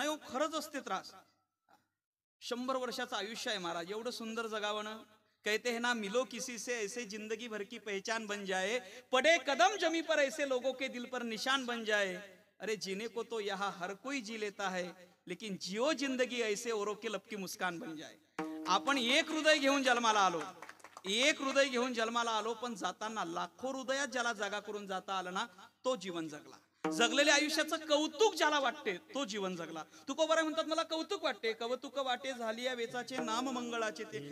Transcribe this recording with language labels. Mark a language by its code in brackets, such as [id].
[mr] नाही हो, खरंच असते त्रास. 100 वर्षाचं आयुष्य आहे महाराज, एवढं सुंदर जगावं ना. [hi] कहते हैं ना मिलो किसी से ऐसे जिंदगी भर की पहचान बन जाए, पड़े कदम जमी पर ऐसे लोगों के दिल पर निशान बन जाए. अरे जीने को तो यहाँ हर कोई जी लेता है, लेकिन जियो जिंदगी ऐसे औरों के लब की मुस्कान बन जाए. [mr] आपण एक हृदय घेऊन जन्माला आलो, एक हृदय घेऊन जन्माला आलो, पण जाताना लाखो हृदयात ज्याला जागा करून जाता आलं ना तो जीवन जगला. जगलेल्या आयुष्याचं कौतुक ज्याला वाटते तो जीवन जगला. तुकोबाराय म्हणतात मला कौतुक वाटते, कौतुक वाटे झाली या वेचाचे नाम मंगळाचे ते.